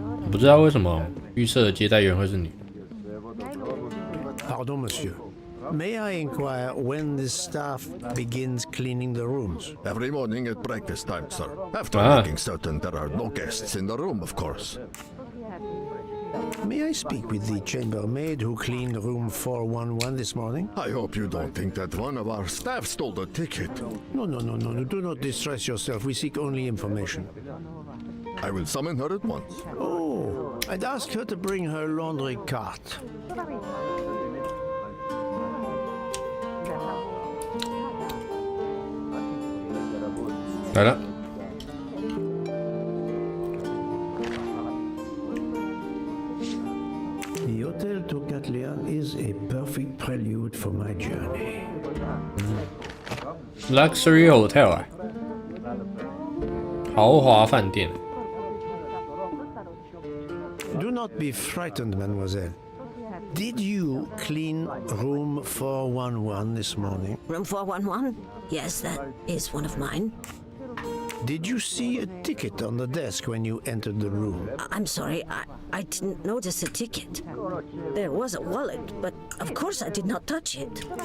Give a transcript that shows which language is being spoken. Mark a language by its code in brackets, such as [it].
[zh] 不知道为什么预设的接待员会是女。 [en] Pardon, monsieur. May I inquire when the staff begins cleaning the rooms? Every morning at breakfast time, sir. After making certain there are no guests in the room, of course. May I speak with the chambermaid who cleaned room 411 this morning? I hope you don't think that one of our staff stole the ticket. No. Do not distress yourself. We seek only information. I will summon her at once. Oh, I'd ask her to bring her laundry cart. The Hotel Tocatlia is a perfect prelude for my journey. Luxury Hotel [zh] 啊，豪华饭店。 [en] Do not be frightened, mademoiselle. Did you clean room 411 this morning? Room 411? Yes, that is one of mine. Did you see a ticket on the desk when you entered the room? I'm sorry, I didn't notice a ticket. There was a wallet, but of course I did not touch it.